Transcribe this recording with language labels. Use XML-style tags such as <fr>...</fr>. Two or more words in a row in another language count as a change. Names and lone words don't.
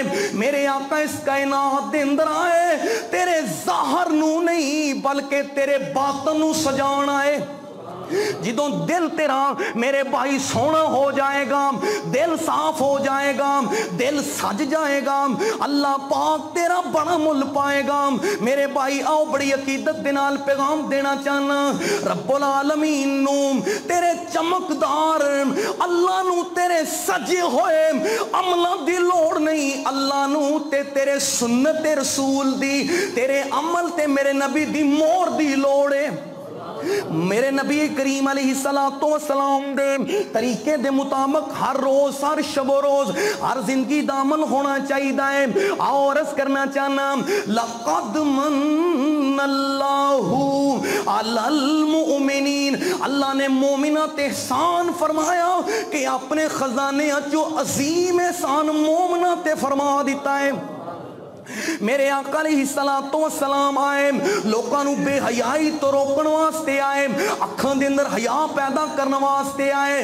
<pa>میرے آقا اس کائنات دے اندر آئے تیرے ظاہر نوں نہیں بلکہ تیرے باطن نوں سجان آئے. جدوں دل تیرا میرے بھائی سونا ہو جائے گا، دل صاف ہو جائے گا، دل سج جائے گا، اللہ پاک تیرا بڑا مل پائے گا. میرے بھائی آؤ بڑی عقیدت دے نال پیغام دینا چاہنا,</pa> <ar>رب العالمين</ar> <pa>نوں تیرے چمکدار اللہ نوں تیرے سجے ہوئے عملاں دی لوڑ نہیں، اللہ نوں تے تیرے سنت رسول دی، تیرے عمل تے میرے نبی دی مہر دی لوڑ ہے. میرے نبی کریم</pa> <ar>عليه الصلاة والسلام</ar> <pa>دے طریقے دے مطابق ہر روز ہر شب و روز ہر زندگی دا عمل ہونا چاہیے ہے. آؤ عرض کرنا چاہنا,</pa> <ar>لقد من الله على المؤمنين,</ar> <pa>اللہ نے مومناں تے احسان فرمایا کہ اپنے خزانے جو عظیم احسان مومناں تے فرما دتا ہے. میرے آقا</pa> <ar>عليه الصلاة والسلام</ar> <pa>آئے لوکاں نوں بے حیائی تو روکن واسطے آئے، اکھاں دے اندر حیا پیدا کرنے واسطے آئے.</pa>